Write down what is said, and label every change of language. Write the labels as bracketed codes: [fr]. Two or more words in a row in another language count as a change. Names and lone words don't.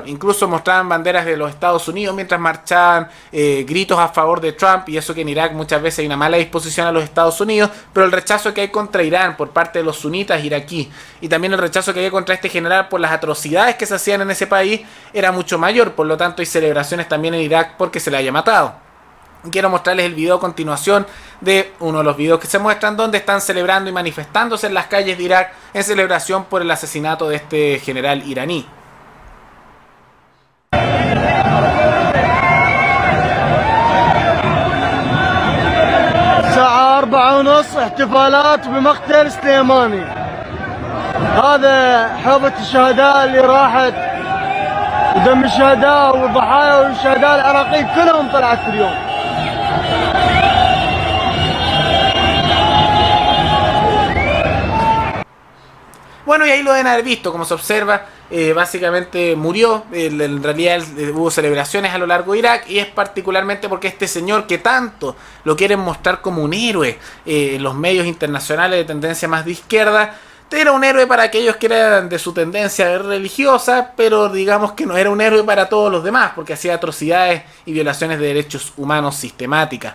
[es] Incluso mostraban banderas de los Estados Unidos mientras marchaban, gritos a favor de Trump, y eso que en Irak muchas veces hay una mala disposición a los Estados Unidos, pero el rechazo que hay contra Irán por parte de los sunitas iraquíes y también el rechazo que hay contra este general por las atrocidades que se hacían en ese país era mucho mayor. Por lo tanto hay celebraciones también en Irak porque se le haya matado. Quiero mostrarles el video a continuación de uno de los videos que se muestran donde están celebrando y manifestándose en las calles de Irak en celebración por el asesinato de este general iraní. [ar] الساعة 4:30 احتفالات بمقتل سليماني. هذا حوضة الشهداء اللي راحت ودم الشهداء والضحايا والشهداء العراقيين كلهم طلعت في اليوم. [es] Bueno, y ahí lo deben haber visto, como se observa, básicamente murió, en realidad hubo celebraciones a lo largo de Irak, y es particularmente porque este señor que tanto lo quieren mostrar como un héroe en los medios internacionales de tendencia más de izquierda, era un héroe para aquellos que eran de su tendencia religiosa, pero digamos que no era un héroe para todos los demás, porque hacía atrocidades y violaciones de derechos humanos sistemáticas.